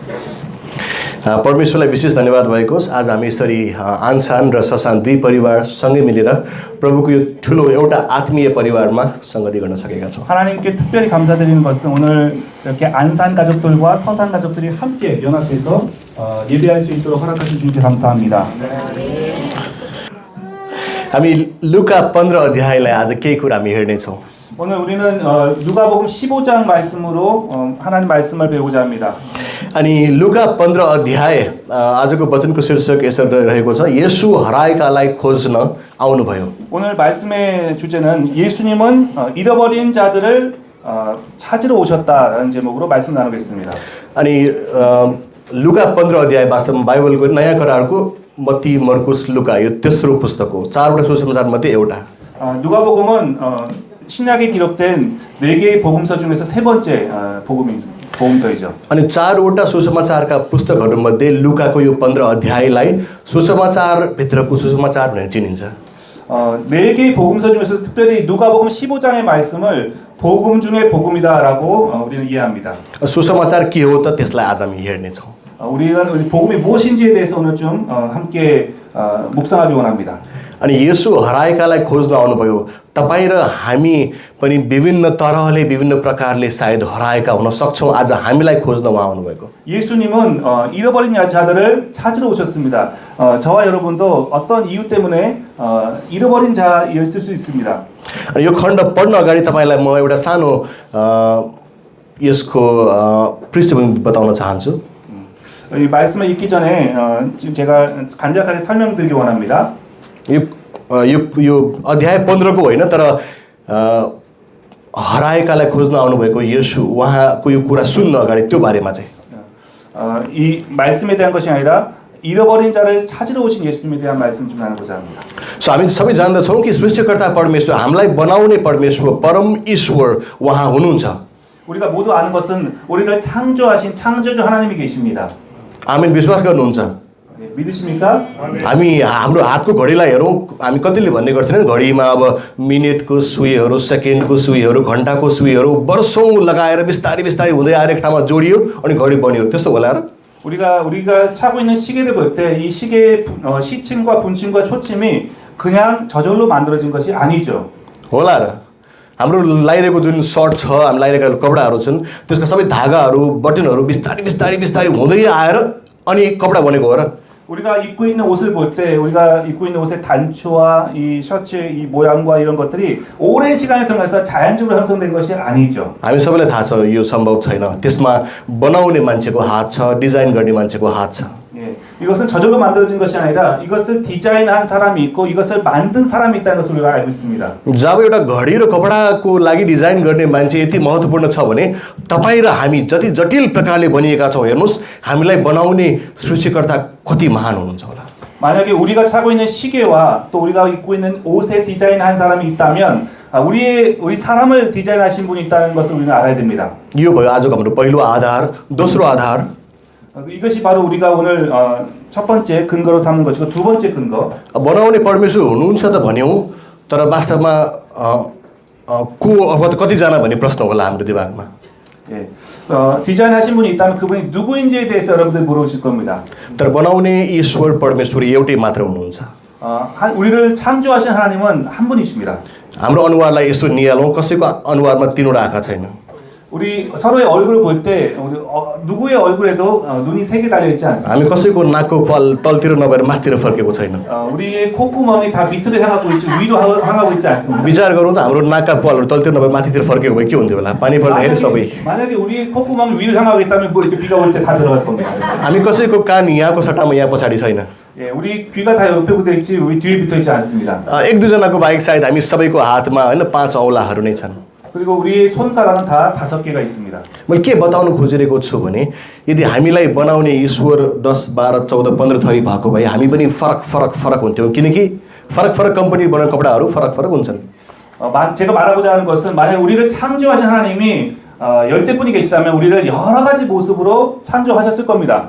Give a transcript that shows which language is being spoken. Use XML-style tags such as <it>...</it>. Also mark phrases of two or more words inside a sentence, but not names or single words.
<ne>परमेश्वरलाई विशेष धन्यवाद भएको होस्। आज हामी यसरी आनसान र ससान दुई परिवार सँगै मिलेर प्रभुको यो ठुलो एउटा आत्मीय परिवारमा संगति गर्न सकेका छौँ।</ne> <ko>하나님께 특별히 감사드리는 것은 오늘 이렇게 안산 가족들과 서산 가족들이 함께 연합해서 예배할 수 있도록 허락하신 주님께 감사합니다.</ko> <ne>हामी लुका 15 अध्यायलाई आज केही कुरा हामी हेर्नेछौँ।</ne> <ko>오늘 우리는 누가복음 15장 말씀으로 하나님 말씀을 배우고자 합니다.</ko> <ne>अनि लुका 15 अध्याय आजको वचनको शीर्षक यसरी रहेको छ, येशू हराएकालाई खोज्न आउनुभयो।</ne> <ko>오늘 말씀의 주제는 예수님은 잃어버린 자들을 찾으러 오셨다라는 제목으로 말씀 나누겠습니다.</ko> <ne>अनि लुका 15 अध्याय वास्तवमा बाइबलको नयाँ करारको मत्ती, मर्कुस, लुका यो तेस्रो पुस्तक हो। चारवटा सुसमाचार मध्ये एउटा।</ne> <ko>누가복음은 신약에 기록된 4개의 복음서 중에서 세 번째 복음서이죠.</ko> <ne>अनि चारवटा सुसमाचारका पुस्तकहरूमध्ये लुकाको यो 15 अध्यायलाई सुसमाचार भित्रको सुसमाचार भनेर चिनिन्छ।</ne> <ko>4개의 복음서 중에서 특별히 누가복음 15장의 말씀을 복음 중에 복음이다라고 우리는 이해합니다.</ko> <ne>सुसमाचार के हो त त्यसलाई आज हामी हेर्नेछौँ।</ne> <ko>우리는 복음이 무엇인지에 대해서 오늘 좀 함께 묵상하기 원합니다.</ko> <ne>अनि येशू हराएकालाई खोज्न आउनुभयो। तपाईँ र हामी पनि विभिन्न तरहले विभिन्न प्रकारले सायद हराएका हुन सक्छौँ। आज हामीलाई खोज्न उहाँ आउनुभएको।</ne> <ko>예수님은 잃어버린 자들을 찾으러 오셨습니다. 저와 여러분도 어떤 이유 때문에 잃어버린 자였을 수 있습니다.</ko> <ne>अनि यो खण्ड पढ्न अगाडि तपाईँलाई म एउटा सानो यसको पृष्ठभूमि बताउन चाहन्छु।</ne> <ko>이 말씀을 읽기 전에 지금 제가 간략하게 설명드리기 원합니다.</ko> <ne>यो अध्याय 15 को होइन, तर हराएकालाई खोज्न आउनुभएको येशू उहाँको यो कुरा सुन्न अगाडि त्यो बारेमा चाहिँ</ne> <ko>이 말씀에 대한 것이 아니라 잃어버린 자를 찾으러 오신 예수님에 대한 말씀 좀 나누고자 합니다.</ko> <ne>हामी सबै जान्दछौँ कि सृष्टिकर्ता परमेश्वर, हामीलाई बनाउने परमेश्वर, परम ईश्वर उहाँ हुनुहुन्छ।</ne> <ko>우리가 मो두 아는 것은 우리를 창조하신 창조주 하나님이 계십니다.</ko> <ne>आमेन, विश्वास गर्नुहुन्छ?</ne> <ko>믿으십니까?</ko> <ne>हामी हाम्रो हातको घडीलाई हेरौँ, हामी कतिले भन्ने गर्छन् घडीमा अब मिनेटको सुईहरू, सेकेन्डको सुईहरू, घन्टाको सुईहरू वर्षौँ लगाएर बिस्तारै बिस्तारै हुँदै आएर एक ठाउँमा जोडियो अनि घडी बन्यो, त्यस्तो होला र?</ne> <ko>우리가 차고 있는 시계를 볼 때 이 시계의 시침과 분침과 초침이 그냥 저절로 만들어진 것이 아니죠.</ko> <ne>होला र? हाम्रो लाइरहेको जुन सर्ट छ, हामी लाइरहेका कपडाहरू छन्, त्यसका सबै धागाहरू, बटनहरू बिस्तारै बिस्तारै बिस्तारै हुँदै आएर अनि कपडा बनेको हो र?</ne> <ko>우리가 입고 있는 옷을 볼 때 우리가 입고 있는 옷의 단추와 이 셔츠의 이 모양과 이런 것들이 오랜 시간을 통해서 자연적으로 형성된 것이 아니죠.</ko> <ne>हामी सबैलाई थाहा छ यो सम्भव छैन। त्यसमा बनाउने मान्छेको हात छ, डिजाइन गर्ने मान्छेको हात छ।</ne> <ko>이것은 저절로 만들어진 것이 아니라 이것을 디자인한 사람이 있고 이것을 만든 사람이 있다는 것을 우리가 알고 있습니다.</ko> <ne>जब एउटा घडी र कपडाको लागि डिजाइन गर्ने मान्छे यति महत्त्वपूर्ण छ भने तपाईँ र हामी जति जटिल प्रकारले बनिएका छौँ, हेर्नुहोस् हामीलाई बनाउने सृष्टिकर्ता कति महान हुनुहुन्छ होला।</ne> <ko>만약에 우리가 차고 있는 시계와 또 우리가 입고 있는 옷에 디자인한 사람이 있다면 우리 사람을 디자인하신 분이 있다는 것을 우리는 알아야 됩니다.</ko> <ne>यो भयो आजको हाम्रो पहिलो आधार। दोस्रो आधार</ne> <ko>이것이 바로 우리가 오늘 첫 번째 근거로 삼는 것이고 두 번째 근거.</ko> <ne>बनाउने परमेश्वर हुनुहुन्छ त भन्यौँ, तर वास्तवमा को अब त कतिजना भन्ने प्रश्न होला हाम्रो दिमागमा।</ne> <ko>디자인하신 분이 있다면 그분이 누구인지에 대해서 여러분들 물어보실 겁니다.</ko> <ne>तर बनाउने ईश्वर परमेश्वर एउटै मात्र हुनुहुन्छ।</ne> <ko>우리를 창조하신 하나님은 한 분이십니다.</ko> <ne>हाम्रो अनुहारलाई यसो निहालौँ, कसैको अनुहारमा तीनवटा आँखा छैन।</ne> <ko>우리 서로의 얼굴을 볼 때 누구의 얼굴에도 눈이 세 개 달려 있지 않습니다.</ko> <ne>हामी कसैको नाकको पाल तलतिर नभएर माथितिर फर्केको छैन।</ne> <ko>우리의 콧구멍이 다 밑으로 향하고 있지 위로 향하고 있지 않습니다.</ko> <ne>विचार गरौँ त हाम्रो नाकका पालहरू तलतिर नभएर माथितिर फर्केको भए के हुन्थ्यो होला? पानी पर्दाखेरि सबै।</ne> <ko>만약에 우리의 콧구멍이 위로 향하고 있다면 뭐 이렇게 비가 올 때 다 들어갈 겁니다.</ko> <ne>हामी कसैको कान यहाँको सट्टामा यहाँ पछाडि छैन।</ne> <ko>우리 귀가 다 옆에 붙어 있지 우리 뒤에 붙어 있지 않습니다.</ko> <ne>एक दुईजनाको बाहेक सायद हामी सबैको हातमा होइन 5 औँलाहरू नै छन्।</ne> <ko>그리고 우리의 손가락은 다 5개가 있습니다.</ko> <ne>मैले के बताउन खोजिरहेको छु भने यदि हामीलाई बनाउने ईश्वर 10, 12, 14, 15 थरी भएको भए हामी पनि फरक हुन्थ्यौँ, किनकि फरक कम्पनी बनाउने कपडाहरू फरक हुन्छन्।</ne> <ko>제가 말하고자 하는 것은 만약 우리를 창조하신 하나님이 10분이 계시다면 우리를 여러 가지 모습으로 창조하셨을 겁니다.</ko>